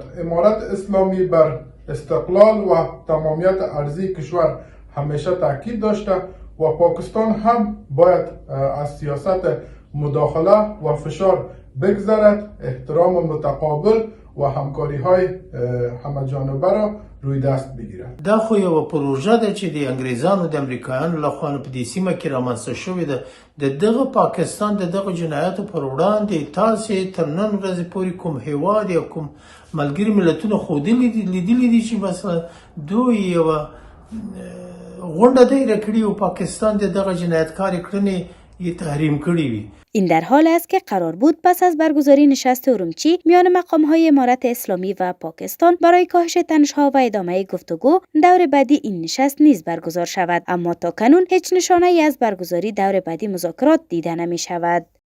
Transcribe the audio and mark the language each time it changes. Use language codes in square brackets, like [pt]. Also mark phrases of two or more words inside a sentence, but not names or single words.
[fa] امارت اسلامی بر استقلال و تمامیت ارضی کشور همیشه تاکید داشته و پاکستان هم باید از سیاست مداخله و فشار بگذرد، احترام متقابل و همکاری های همه جانبه را روی دست بگیرد. [ps] دا خو یو پروژه ده چې د انګریزانو د امریکایانو لخوا په دې سیمه کې رامنځته شوې ده. د دغه پاکستان د دغه جنایاتو پر وړاندې تاسې تر نن ورځې پورې کوم هیواد یا کوم ملګري ملتونه لیدلي دي چې مثلا دوی یوه غونډه دایره کړې او پاکستان د دغه جنایتکارې کړنې یې تحریم کړې وي. [fa] این در حال است که قرار بود پس از برگزاری نشست ارومچی میان مقام‌های امارت اسلامی و پاکستان برای کاهش تنش‌ها و ادامه گفتگو دور بعدی این نشست نیز برگزار شود، اما تا کنون هیچ نشانه‌ای از برگزاری دور بعدی مذاکرات دیده نمی‌شود.